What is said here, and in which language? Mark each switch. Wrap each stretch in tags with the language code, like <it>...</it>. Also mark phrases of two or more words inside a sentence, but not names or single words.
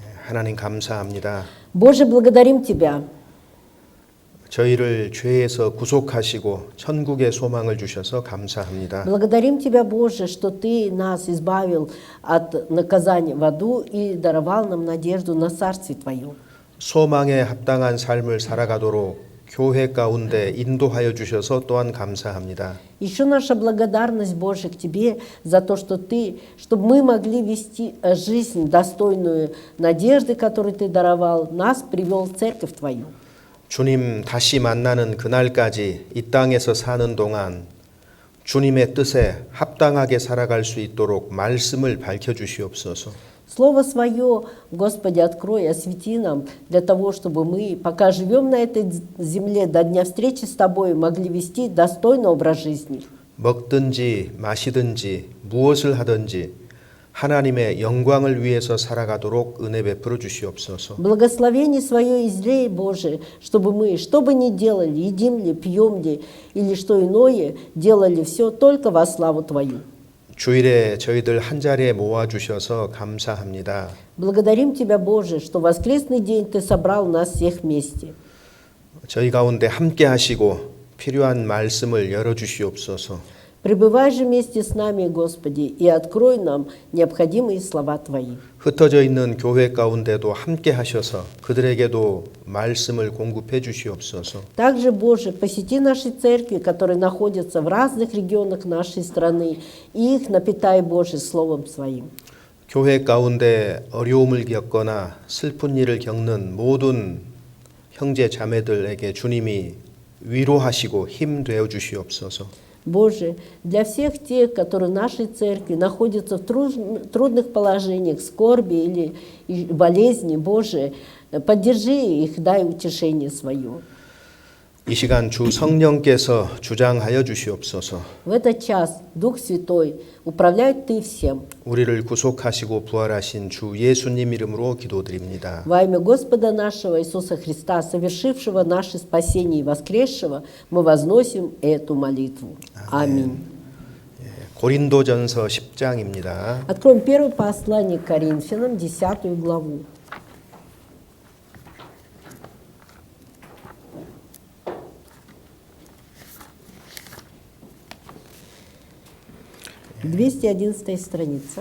<ko>하나님 감사합니다.</ko> <ru>Боже, благодарим Тебя.</ru> <ko>저희를 죄에서 구속하시고 천국의 소망을 주셔서 감사합니다.</ko> <ru>Благодарим Тебя, Боже, что Ты нас избавил от наказания в аду и даровал нам надежду на Царствие Твое.</ru> <ko>소망에 합당한 삶을 살아가도록 교회 가운데 인도하여 주셔서 또한 감사합니다.</ko> <ru>Еще наша благодарность, Боже, к Тебе за то, что Ты, чтобы мы могли вести жизнь достойную надежды, которую Ты даровал, нас привел в Церковь Твою.</ru> <ko>주님 다시 만나는 그날까지 이 땅에서 사는 동안 주님의 뜻에 합당하게 살아갈 수 있도록 말씀을 밝혀 주시옵소서.</ko> <ru>Слово Свое, Господи, открой, освети нам для того, чтобы мы, пока живем на этой земле, до дня встречи с Тобой, могли вести достойный образ жизни.</ru> <ko>먹든지 마시든지 무엇을 하든지 하나님의 영광을 위해서 살아가도록 은혜 베풀어 주시옵소서.</ko> <ru>Благословение Свое излей, Боже, чтобы мы, что бы ни делали, едим ли, пьем ли, или что иное, делали все только во славу Твою.</ru> <ko>주일에 저희들 한 자리에 모아 주셔서 감사합니다.</ko> <ru>Благодарим Тебя, Боже, что в воскресный день Ты собрал нас всех вместе.</ru> <ko>저희 가운데 함께 하시고 필요한 말씀을 열어 주시옵소서.</ko> <ru>Пребывай же вместе с нами, Господи, и открой нам необходимые слова Твои.</ru> <ko>흩어져 있는 교회 가운데도 함께 하셔서 그들에게도 말씀을 공급해 주시옵소서.</ko> <ru>Также, Боже, посети наши церкви, которые находятся в разных регионах нашей страны, и их напитай, Боже, Словом Своим.</ru> <ko>교회 가운데 어려움을 겪거나 슬픈 일을 겪는 모든 형제 자매들에게 주님이 위로하시고 힘 되어 주시옵소서.</ko> <ru>Боже, для всех тех, которые в нашей церкви находятся в трудных положениях, скорби или болезни, Боже, поддержи их, дай утешение свое.</ru> <ko>이 시간 주 성령께서 주장하여 주시옵소서.</ko> <ru>В этот час Дух Святой управляет Ты всем.</ru> <ko>우리를 구속하시고 부활하신 주 예수님 이름으로 기도드립니다.</ko> <ru>Во имя Господа нашего Иисуса Христа, совершившего наше спасение и воскресшего, мы возносим эту молитву. Аминь.</ru> <ko>고린도전서 10장입니다.</ko> <ru>Откроем первое послание к Коринфянам, 10 главу. (211) страница.</ru>